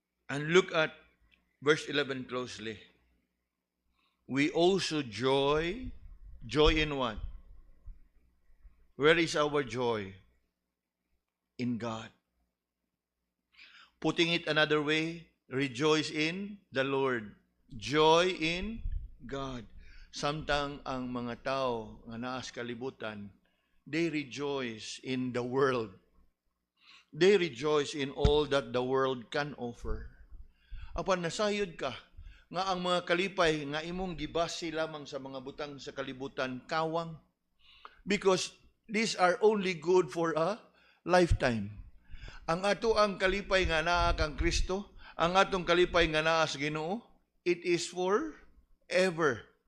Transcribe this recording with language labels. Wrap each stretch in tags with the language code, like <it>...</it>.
<en>And look at verse 11 closely. We also joy in what? Where is our joy? In God. Putting it another way, rejoice in the Lord. Joy in God.</en> <ceb>Samtang ang mga tao nga naa sa kalibutan,</ceb> <en>they rejoice in the world. They rejoice in all that the world can offer.</en> <ceb>Apan nasayod ka, nga ang mga kalipay nga imong gibasi lamang sa mga butang sa kalibutan, kawang.</ceb> <en>Because these are only good for a lifetime.</en> <ceb>Ang ato ang kalipay nga naa kang Kristo, ang atong kalipay nga naa sa Ginoo,</ceb> <en>it is for ever.</en>